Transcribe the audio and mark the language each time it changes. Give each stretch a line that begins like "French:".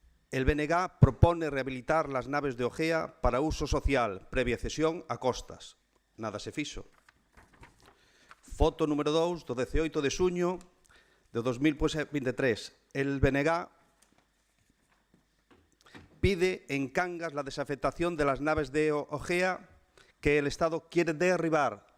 Spanish: El BNG propone rehabilitar las naves de Ogea para uso social, previa cesión a costas.
Galician: Nada se fixo. Foto número 2, do 18 de xuño de 2023.
Spanish: El BNG pide en Cangas la desafectación de las naves de Ogea que el Estado quiere derribar.